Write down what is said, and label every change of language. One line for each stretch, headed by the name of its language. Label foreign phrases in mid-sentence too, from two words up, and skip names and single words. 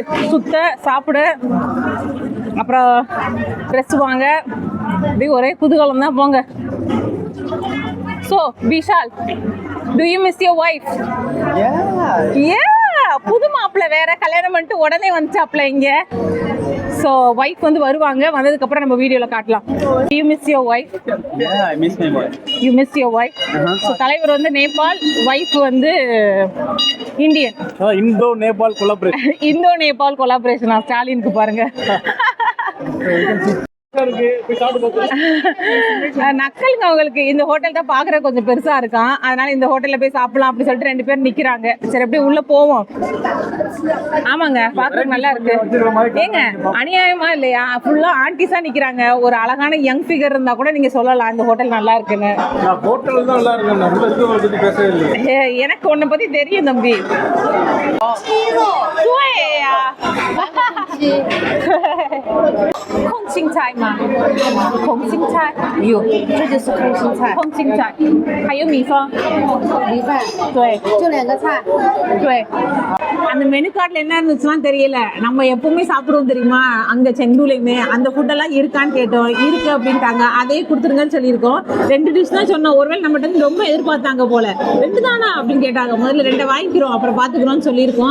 Tamil: சுத்த சாப்பிட அப்புறம் ட்ரெஸ் வாங்க அப்படியே ஒரே குதூகலம் தான் போங்க.
English: So Vishal, do you miss your wife?
Tamil: புது மாப்பிள்ளை வேற கல்யாணம் பண்ணிட்டு உடனே வந்துச்சாப்ல இங்க. ஸோ ஒய்ஃப் வந்து வருவாங்க, வந்ததுக்கு அப்புறம் நம்ம வீடியோல காட்டலாம்.
English: You miss your wife? I miss my wife. You miss your wife?
Tamil: ஸோ தலைவர் வந்து நேபாள், ஒய்ஃப் வந்து இந்தியன்.
English: Indo Nepal collaboration. Indo Nepal collaborationa
Tamil: ஸ்டாலினுக்கு பாருங்க. நக்கலுங்க அவங்களுக்கு. இந்த ஹோட்டல் தான் பாக்குற கொஞ்சம் பெருசா இருக்கான், அதனால இந்த ஹோட்டல்ல போய் சாப்பிடலாம் அப்படி சொல்லிட்டு 2 பேர் நிக்கிறாங்க. சரி அப்படியே உள்ள போவோம். ஆமாங்க பாக்குறதுக்கு நல்லா இருக்கு. ஏங்க அநியாயமா இல்லையா? ஃபுல்லா ஆன்டிஸா நிக்கிறாங்க. ஒரு அழகான
English: young figure
Tamil: இருந்தா கூட நீங்க சொல்லலாம் இந்த ஹோட்டல் நல்லா இருக்குன்னு. ஹோட்டல் தான் நல்லா இருக்கு, நம்ம இருக்கவங்க பத்தி பேசவே இல்லை. எனக்கு உன்னை பத்தி தெரியும் தம்பி.
Chinese: 空心菜吗？空心菜有，这就是空心菜，空心菜，还有米饭。米饭，对就2个菜。对，
Tamil: அந்த மெனு கார்டில் என்ன இருந்துச்சுன்னா தெரியல. நம்ம எப்பவுமே சாப்பிடுவோம் தெரியுமா அங்கே செங்கூலையுமே, அந்த ஃபுட்டெல்லாம் இருக்கான்னு கேட்டோம். இருக்கு அப்படின்ட்டாங்க. அதே கொடுத்துருங்கன்னு சொல்லியிருக்கோம். 2 டிஷ் தான் சொன்னோம். ஒருவேளை நம்மகிட்ட வந்து ரொம்ப எதிர்பார்த்தாங்க போல. 2 தானா அப்படின்னு கேட்டாங்க. முதல்ல 2 வாங்கிக்கிறோம் அப்புறம் பார்த்துக்கிறோம்னு சொல்லியிருக்கோம்.